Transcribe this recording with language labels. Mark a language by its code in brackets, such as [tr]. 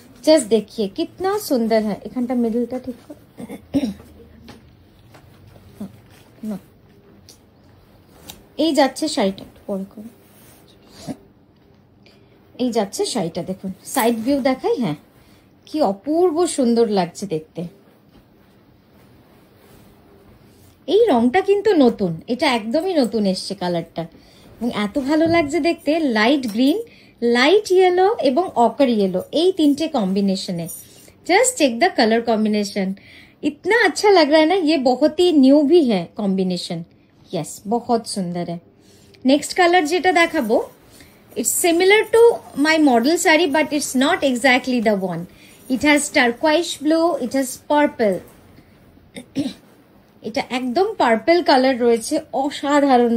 [hi] Just देखिए कितना सुंदर है। [bn] एखानटा मिडिलटा ठीक कर, এই যাচ্ছে শাড়িটা, পরে করো। এই যাচ্ছে শাড়িটা, দেখুন সাইড ভিউ দেখাই। হ্যাঁ, কি অপূর্ব সুন্দর লাগছে দেখতে। এই রংটা কিন্তু নতুন, এটা একদমই নতুন এসছে কালারটা, এবং এত ভালো লাগছে দেখতে। লাইট গ্রিন, [hi] लाइट येलो एवं ऑकर येलो, [bn] এই তিনটে কম্বিনেশনে। [en] just check the colour combination, [hi] इतना अच्छा लग रहा है ना। ये बहुत ही न्यू भी है कॉम्बिनेशन। यस, बहुत सुंदर है। [bn] नेक्स्ट कलर जेटा देखाबो, [en] It's similar to my model sari but it's not exactly the one. It has turquoise blue, it has purple. [bn] এটা একদম পার্পল কালার রয়েছে, অসাধারণ।